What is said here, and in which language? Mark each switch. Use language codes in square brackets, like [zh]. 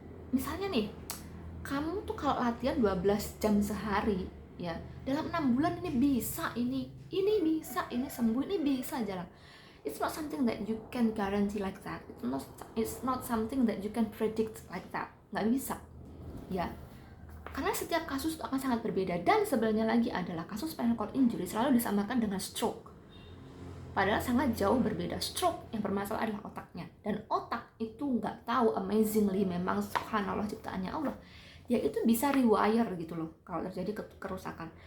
[id] Misalnya nih, kamu tuh kalau latihan 12 jam sehari ya, dalam 6 bulan ini bisa ini bisa ini sembuh, ini bisa jalan. [en] It's not something that you can guarantee like that. It's not something that you can predict like that. [id] Nggak bisa ya, karena setiap kasus itu akan sangat berbeda. Dan sebenarnya lagi adalah kasus spinal cord injury selalu disamakan dengan stroke, padahal sangat jauh berbeda. Stroke yang bermasalah adalah otaknya, dan otak itu nggak tahu, amazingly memang subhanallah ciptaannya Allah, ya itu bisa rewire gitu loh kalau terjadi kerusakan.